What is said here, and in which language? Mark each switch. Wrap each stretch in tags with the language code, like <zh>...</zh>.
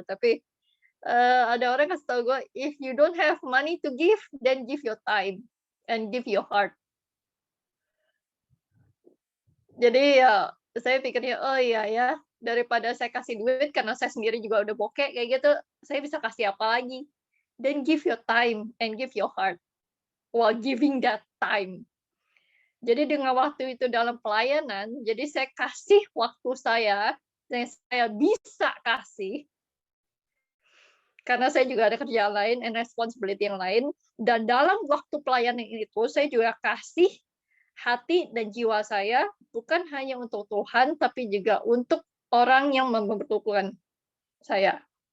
<id>Tapi ada orang kasih tahu gue,</id> <en>if you don't have money to give, then give your time and give your heart.</en> <id>Jadi ya saya pikirnya, oh iya ya, daripada saya kasih duit karena saya sendiri juga udah bokeh kayak gitu, saya bisa kasih apa lagi?</id> <en>Then give your time and give your heart while giving that time.</en> <id>Jadi dengan waktu itu dalam pelayanan, jadi saya kasih waktu saya yang saya bisa kasih, karena saya juga ada kerjaan lain</id> <en>and responsibility</en> <id>yang lain, dan dalam waktu pelayanan itu saya juga kasih hati dan jiwa saya bukan hanya untuk Tuhan, tapi juga untuk orang yang membutuhkan saya.</id>